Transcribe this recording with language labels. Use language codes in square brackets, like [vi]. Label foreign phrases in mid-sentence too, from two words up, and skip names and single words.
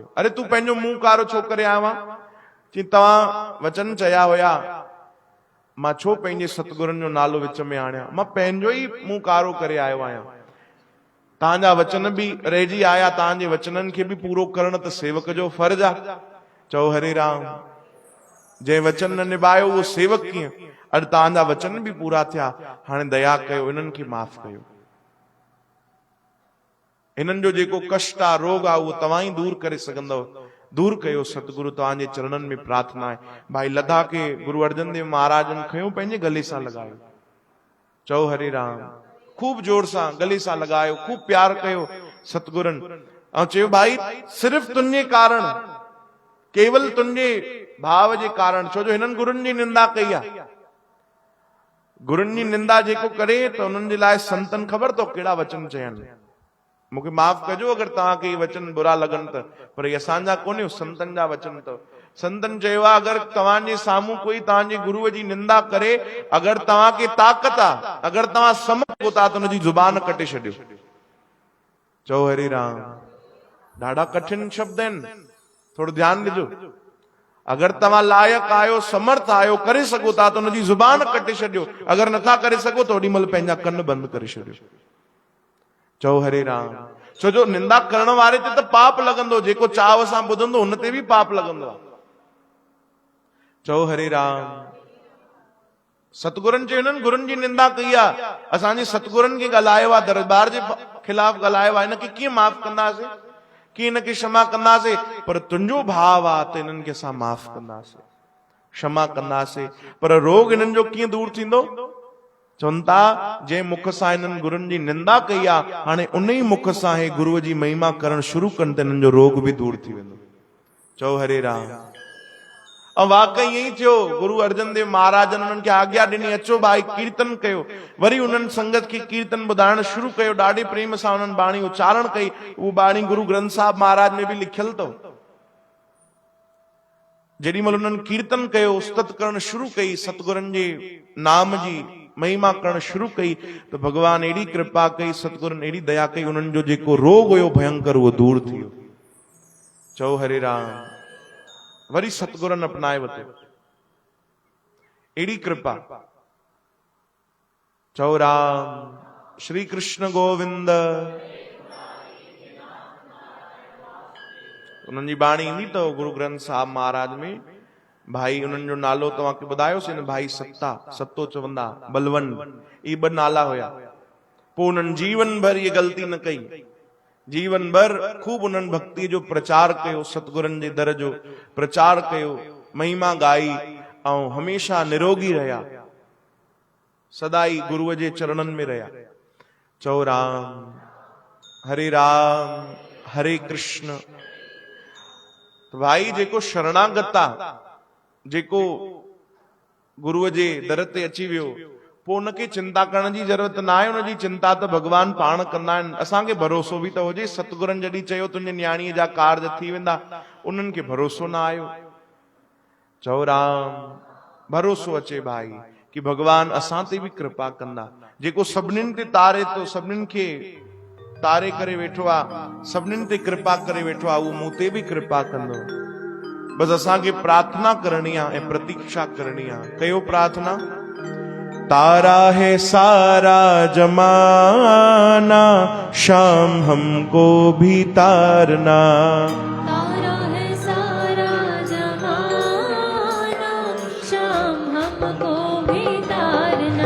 [sd] अरे तूं पंहिंजो मुंहुं कारो छो करे आयो आहे? चई तव्हां वचन चया हुया, मां छो पंहिंजे सतगुरनि जो नालो विच में आणियां, मां पंहिंजो ई मुंहुं कारो करे आयो आहियां। तव्हांजा वचन बि रहिजी आया, तव्हांजे वचननि खे बि पूरो करण त सेवक जो फर्ज़ आहे। चओ हरे राम। जंहिं वचन न निभायो उहो सेवक कीअं? अॼु तव्हांजा वचन बि पूरा थिया, हाणे दया कयो, इन्हनि खे माफ़ कयो। इन्हनि जो जेको कष्ट आहे, रोग आहे, उहो तव्हां ई दूर करे सघंदव, दूर कयो। सतगुरु तव्हांजे चरणनि में प्रार्थना आहे। भाई लद्दा खे गुरु अर्जन देव महाराजन खयो, पंहिंजे गले सां लॻायो। चओ हरे राम। खूब जोर सां गले सां लॻायो, खूब प्यार कयो सतगुरनि, ऐं चयो भाई सिर्फ़ तुंहिंजे कारण, केवल तुंहिंजे भाव जे कारण, छो जो हिननि गुरुनि जी निंदा कई आहे। गुरुनि जी निंदा जेको करे त उन्हनि जे लाइ संतन ख़बर अथव कहिड़ा वचन चयनि। मूंखे माफ़ कजो अगरि तव्हांखे वचन बुरा लॻनि त, पर इहे असांजा कोन्हे, संतनि जा वचन अथव। संतन चयो आहे अगरि तव्हांजे साम्हूं कोई तव्हांजे गुरुअ जी निंदा करे, अगरि तव्हांखे ताक़त आहे, अगरि तव्हां समझो था त हुनजी ज़ुबान कटे छॾियो। चओ हरे राम। ॾाढा कठिन शब्द आहिनि, थोरो ध्यानु ॾिजो। अगरि तव्हां लाइक़ु आहियो, समर्थ आहियो, करे सघो था त हुनजी ज़ुबान कटे छॾियो, अगरि नथा करे सघो त ओॾी महिल पंहिंजा कन बंदि करे छॾियो। चओ हरे राम। छो जो निंदा करण वारे ते त पाप लॻंदो, जेको चाव सां ॿुधंदो हुन ते बि पाप लॻंदो आहे। चओ हरे राम। सतगुरनि चयो गुरुनि जी निंदा कई आहे, असांजे सतगुरनि खे ॻाल्हायो आहे, दरबार जे खिलाफ़ ॻाल्हायो आहे, हिनखे कीअं माफ़ कंदासीं, कीअं हिनखे क्षमा कंदासीं, पर तुंहिंजो भाव आहे त हिननि खे असां माफ़ कंदासीं, क्षमा कंदासीं। पर रोग हिननि जो कीअं दूर थींदो? चवनि था जंहिं मुख सां हिननि गुरुनि जी निंदा कई आहे, हाणे उन ई मुख सां हे गुरुअ जी महिमा करणु शुरू कनि त हिननि जो रोग बि दूर थी वेंदो। चओ हरे राम। ऐं वाकई ईअं ई थियो। गुरु अर्जन देव महाराज उन्हनि खे आज्ञा ॾिनी, अचो भाई कीर्तन कयो। वरी उन्हनि संगत खे कीर्तन ॿुधाइण शुरू कयो, ॾाढे प्रेम सां उन्हनि बाणी उच्चारण कई। उहा बाणी गुरु ग्रंथ साहिब महाराज में बि लिखियल अथव। जेॾी महिल उन्हनि कीर्तन कयो, उस्तत करणु शुरू कई, सतगुरनि जे नाम जी महिमा करणु शुरू कई, त भगवान एॾी कृपा कई, सतगुरनि एॾी दया कई, उन्हनि जो जेको रोग हुयो भयंकर उहो दूर थी वियो। चओ हरे राम। वरी सतगुरनि अपनाए वरितो, एड़ी कृपा। चओ राम। श्री कृष्ण गोविंद। उन्हनि जी बाणी ईंदी अथव गुरु ग्रंथ साहिब महाराज में। भाई उन्हनि जो नालो तव्हांखे ॿुधायोसीं न, भाई सत्ता, सतो चवंदा, बलवंत, इहे ॿ नाला हुया। पोइ उन्हनि जीवन भर इहे ग़लती न कई, जीवन भर खूब उन्हनि भक्ति जो प्रचार कयो, सतगुरनि जे दर जो प्रचार कयो, महिमा गाई, ऐं हमेशा निरोगी रहिया, सदाई गुरुअ जे चरणनि में रहिया। चओ राम। हरे राम हरे कृष्ण। तो भाई जेको शरणागत आहे, जेको गुरुअ जे दर ते अची वियो, पोइ उनखे चिंता करण जी ज़रूरत न आहे। उनजी चिंता त भगवान पाण कंदा आहिनि। असांखे भरोसो बि त हुजे। सतगुरनि जॾहिं चयो तुंहिंजे न्याणीअ जा कार्ज थी वेंदा, उन्हनि खे भरोसो न आयो। चओ राम। भरोसो अचे भाई कि भगवान असां ते बि कृपा कंदा। जेको सभिनीनि ते तारे थो, सभिनीनि खे तारे करे वेठो आहे, सभिनीनि ते कृपा करे वेठो आहे, उहो मूं ते बि कृपा कंदो। बस असांखे प्रार्थना करणी आहे ऐं प्रतीक्षा करणी आहे। कयो प्रार्थना। [hi] तारा है सारा जमाना, शाम हमको भी तारना। तारा है सारा जमाना, शाम हमको भी तारना।